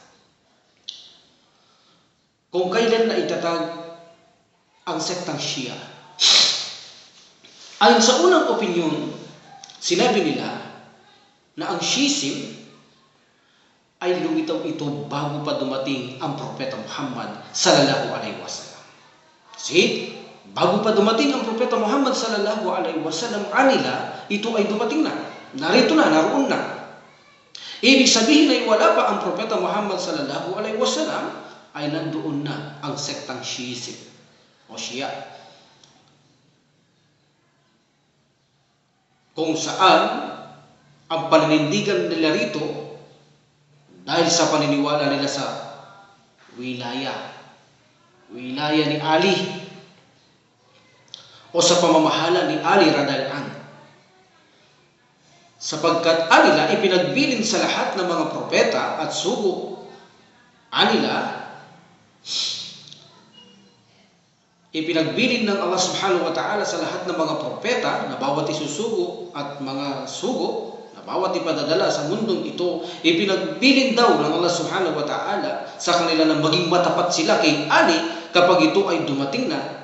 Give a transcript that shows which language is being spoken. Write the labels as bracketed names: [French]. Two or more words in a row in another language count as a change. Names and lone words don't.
[Filipino] Kung kailan na itatag ang sektang Shia. Ayon sa unang opinion, sinabi nila na ang Shiism ay lumitaw ito bago pa dumating ang Propeta Muhammad [Arabic] صلى الله عليه وسلم. [Filipino] See? Bago pa dumating ang Propeta Muhammad [Arabic] صلى الله عليه وسلم, [Filipino] anila ito ay dumating na. Narito na, naroon na. Ibig sabihin ay wala pa ang Propeta Muhammad [Arabic] صلى الله عليه وسلم [Filipino] ay nandoon na ang sektang Shiism o Shia. Kung saan ang paninindigan nila rito dahil sa paniniwala nila sa wilaya ni Ali o sa pamamahala ni Ali [Arabic] رضي الله عنه. [Filipino] Sapagkat anila ipinagbilin sa lahat ng mga propeta at sugo. Anila ipinagbilin ng Allah [Arabic] سبحانه وتعالى [Filipino] sa lahat ng mga propeta na bawat isusugo at mga sugo na bawat ipadadala sa mundong ito, ipinagbilin daw ng Allah [Arabic] سبحانه وتعالى [Filipino] sa kanila na maging matapat sila kay Ali kapag ito ay dumating na.